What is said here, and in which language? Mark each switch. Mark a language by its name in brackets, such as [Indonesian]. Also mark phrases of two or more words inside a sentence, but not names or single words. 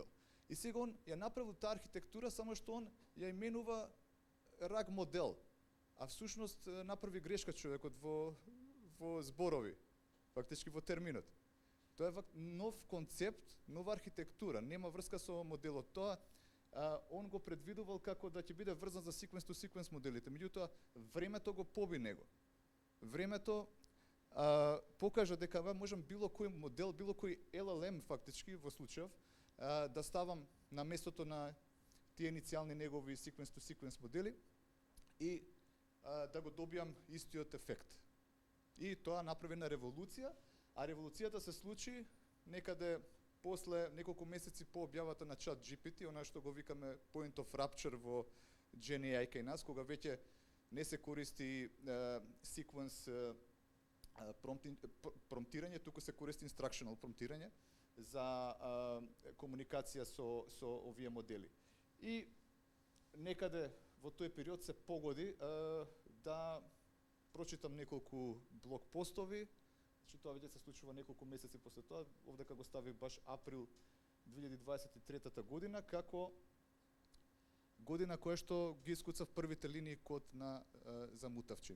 [Macedonian] И сега он ја направил таа архитектура, само што он ја именува рак модел, а всушност направи грешка човекот во зборови, фактички во терминот. Тоа е нов концепт, нова архитектура, нема врска со моделот. Тоа он го предвидувал како да ќе биде врзан за [English] sequence-to-sequence [Macedonian] моделите, меѓутоа времето го поби него. Времето покажа дека можам било кој модел, било кој LLM фактички во случајов да ставам на местото на тие иницијални негови [English] sequence-to-sequence [Macedonian] модели и да го добијам истиот ефект. И тоа направи една револуција, а револуцијата се случи некаде после неколку месеци по објавата на ChatGPT, она што го викаме [English] point of rupture [Macedonian] во GenAI кај нас, кога веќе не се користи sequence промптирање, туку се користи instructional промптирање за комуникација со овие модели. И некаде во тој период се погоди да прочитам неколку блог постови, значи тоа веќе се случува неколку месеци после тоа, овдека го ставив баш април 2023 година, како година која што ги искуцав првите линии код за Мутавчин.